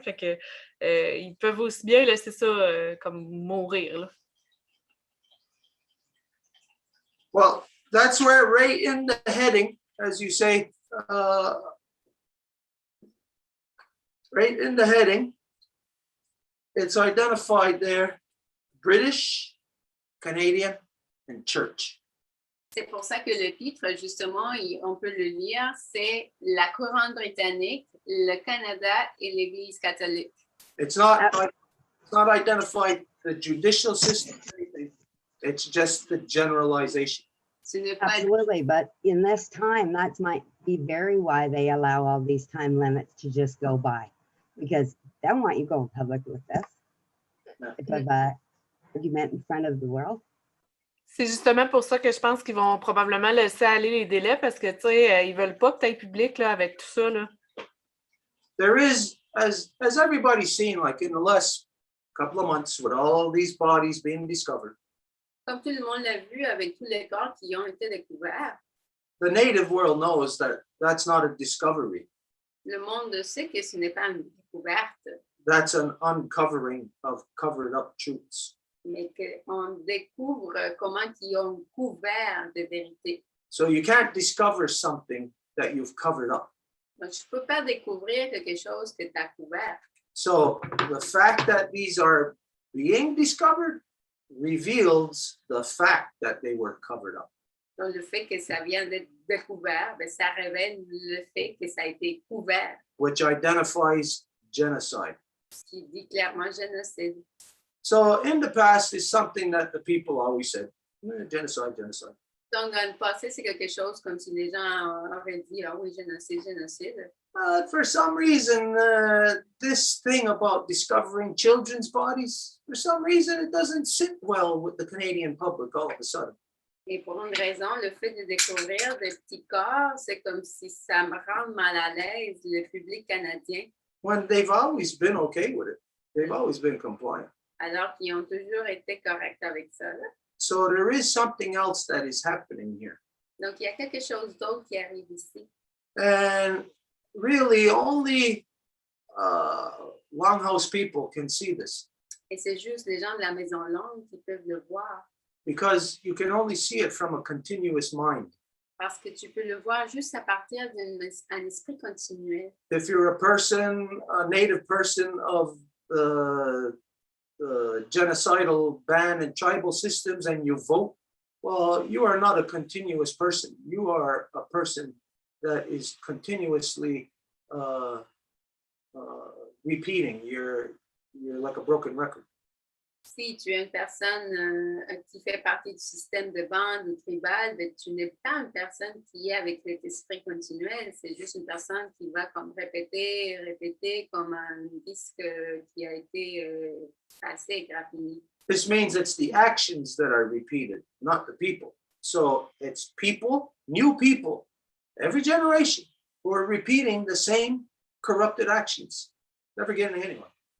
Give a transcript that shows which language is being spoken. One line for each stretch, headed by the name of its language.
French: Fait que ils peuvent aussi bien laisser ça comme mourir, là.
English: Well, that's where right in the heading, as you say, right in the heading, it's identified there, British, Canadian, and Church.
French: C'est pour ça que le titre, justement, on peut le lire, c'est la couronne britannique, le Canada et l'Église catholique.
English: It's not identified the judicial system, it's just the generalization.
French: Ce n'est pas
English: Absolutely, but in this time, that might be very why they allow all these time limits to just go by, because they don't want you going public with this. If of argument in front of the world.
French: C'est justement pour ça que je pense qu'ils vont probablement laisser aller les délais, parce que, tu sais, ils veulent pas que tu ailles public là, avec tout ça, là.
English: There is, as everybody's seen, like in the last couple of months, with all these bodies being discovered,
French: comme tout le monde l'a vu avec tous les corps qui ont été découverts.
English: the native world knows that that's not a discovery.
French: Le monde sait que ce n'est pas une découverte,
English: That's an uncovering of covered up truths.
French: mais qu'on découvre comment ils ont couvert de vérité.
English: So you can't discover something that you've covered up.
French: Donc, je ne peux pas découvrir quelque chose que tu as couvert.
English: So the fact that these are being discovered reveals the fact that they were covered up.
French: Donc, le fait que ça vient d'être découvert, ben, ça révèle le fait que ça a été couvert,
English: Which identifies genocide.
French: ce qui dit clairement génocide.
English: So in the past is something that the people always said, genocide, genocide.
French: Donc, dans le passé, c'est quelque chose comme si les gens auraient dit, ah oui, génocide, génocide.
English: For some reason, this thing about discovering children's bodies, for some reason, it doesn't sit well with the Canadian public all of a sudden.
French: Et pour une raison, le fait de découvrir des petits corps, c'est comme si ça me rend mal à l'aise, le public canadien,
English: When they've always been okay with it. They've always been compliant.
French: alors qu'ils ont toujours été corrects avec ça, là.
English: So there is something else that is happening here.
French: Donc, il y a quelque chose d'autre qui arrive ici.
English: And really only Longhouse people can see this,
French: Et c'est juste les gens de la Maison Longue qui peuvent le voir.
English: because you can only see it from a continuous mind.
French: Parce que tu peux le voir juste à partir d'un esprit continuel.
English: If you're a person, a native person of the genocidal ban and tribal systems, and you vote, well, you are not a continuous person. You are a person that is continuously repeating. You're like a broken record.
French: Si tu es une personne qui fait partie du système de bande ou tribal, ben, tu n'es pas une personne qui est avec cet esprit continuel, c'est juste une personne qui va comme répéter comme un disque qui a été assez graffiné.
English: This means it's the actions that are repeated, not the people. So it's people, new people, every generation who are repeating the same corrupted actions, never getting anywhere.